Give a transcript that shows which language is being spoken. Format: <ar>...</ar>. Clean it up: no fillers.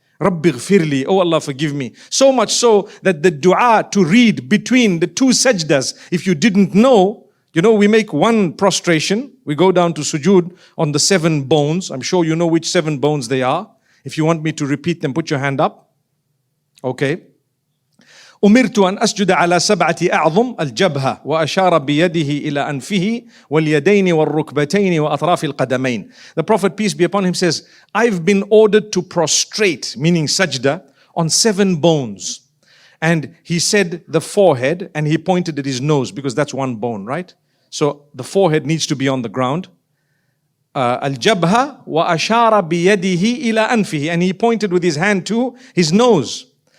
<ar>Rabbi ghfirli,</ar> <en>oh Allah, forgive me. So much so that the dua to read between the two sajdas, if you didn't know, we make one prostration. We go down to sujood on the 7 bones. I'm sure you know which 7 bones they are. If you want me to repeat them, put your hand up. Okay.</en> <ar>أمرت أن أسجد على 7 أعظم الجبهة وأشار بيده إلى أنفه واليدين والركبتين وأطراف القدمين.</ar> <en>The Prophet, peace be upon him, says, I've been ordered to prostrate, meaning sajda, on 7 bones. And he said the forehead, and he pointed at his nose because that's one bone, right? So the forehead needs to be on the ground.</en> <ar>Al-jabha wa ashara biyadihi ila anfihi,</ar> <en>and he pointed with his hand to his nose.</en>